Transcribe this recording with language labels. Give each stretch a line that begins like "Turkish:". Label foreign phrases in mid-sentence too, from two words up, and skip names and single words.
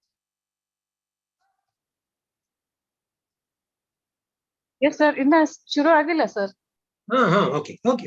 English: Yes, sir.
Kannada: ಇನ್ನ ಶುರು ಆಗಿಲ್ಲ ಸರ್.
English: Okay.